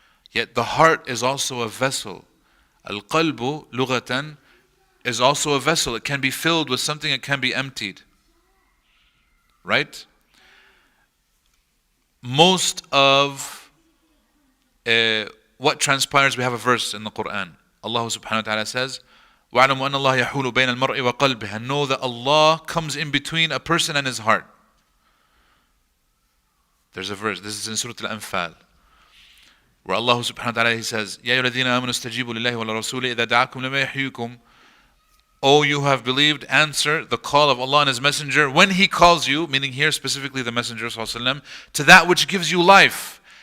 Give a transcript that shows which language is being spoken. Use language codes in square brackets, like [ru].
[en] Yet the heart is also a vessel. [ar] Al-qalbu, lughatan, [en] is also a vessel. It can be filled with something, it can be emptied. Right? Most of what transpires, we have a verse in the Quran. Allah subhanahu wa ta'ala says, [ar] وَاعْلَمُوا أَنَّ اللَّهَ يَحُولُ بَيْنَ الْمَرْءِ وَقَلْبِهِ. [en] And know that Allah comes in between a person and his heart. There's a verse, this is in Surah Al-Anfal, where Allah subhanahu wa ta'ala, He says, [ar] يَا أَيُّهَا الَّذِينَ آمَنُوا اسْتَجِيبُوا لِلَّهِ وَلِلرَّسُولِ إِذَا دَعَاكُمْ لِمَا يُحْيِيكُمْ. [en] O you who have believed, answer the call of Allah and His Messenger when He calls you, meaning here specifically the Messenger ﷺ, to that which gives you life.